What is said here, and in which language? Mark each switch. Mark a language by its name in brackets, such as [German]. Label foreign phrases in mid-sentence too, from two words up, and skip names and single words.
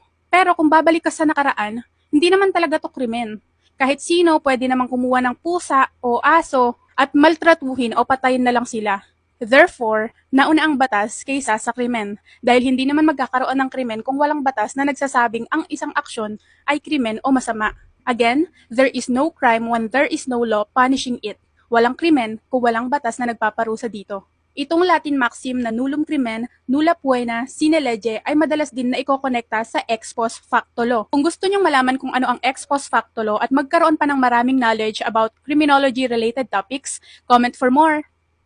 [Filipino] Pero kung babalik ka sa nakaraan, hindi naman talaga to krimen. Kahit sino pwede namang kumuha ng pusa o aso at maltratuhin o patayin na lang sila. Therefore, nauna ang batas kaysa sa krimen dahil hindi naman magkakaroon ng krimen kung walang batas na nagsasabing ang isang aksyon ay krimen o masama. [English] Again, there is no crime when there is no law punishing it. [Filipino] Walang krimen kung walang batas na nagpaparusa dito. Itong Latin maxim na [Latin] nullum crimen, nulla poena, sine lege [Filipino] ay madalas din na ikokonekta sa [Latin] ex post facto [Filipino] law. Kung gusto nyong malaman kung ano ang [Latin] ex post facto [Filipino] law at magkaroon pa ng maraming [English] knowledge about criminology-related topics, comment for more!